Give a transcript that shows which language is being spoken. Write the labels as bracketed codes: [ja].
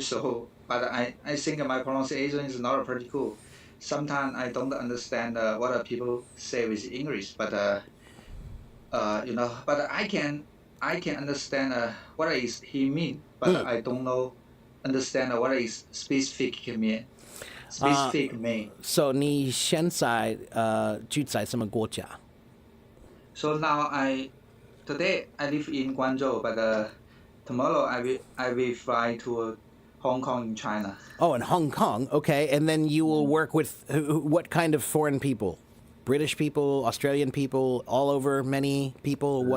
[en] So, but I think my pronunciation is not pretty cool. Sometimes I don't understand what people say with English, but but I can understand what is he mean, but I don't know understand what is specific mean. Specific mean. [zh] So 你现在住在什么国家？ [en] So now today I live in Guangzhou, but tomorrow I will fly to Hong Kong in China. Oh, in Hong Kong. Okay, and then you will work with what kind of foreign people? British people, Australian people, all over, many people.